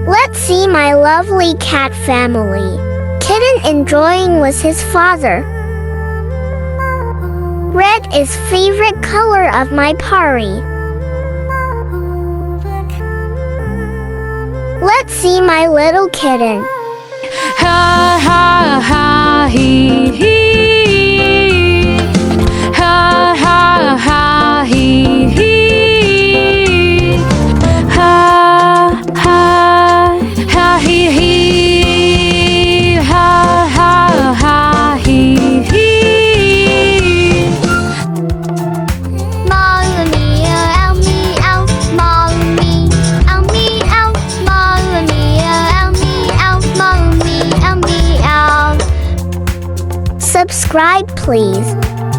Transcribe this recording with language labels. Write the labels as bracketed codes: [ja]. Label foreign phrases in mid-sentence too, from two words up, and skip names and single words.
[en] Let's see my lovely cat family. Kitten enjoying with his father. Red is favorite color of my party. Let's see my little kitten. Ha ha ha hee hee. Ha ha ha hee hee. Ha ha ha hee hee. Ha ha ha hee hee. [it] Mamma mia, meow, mamma mia, meow, mamma mia, meow, mamma mia, meow. [en] Subscribe please.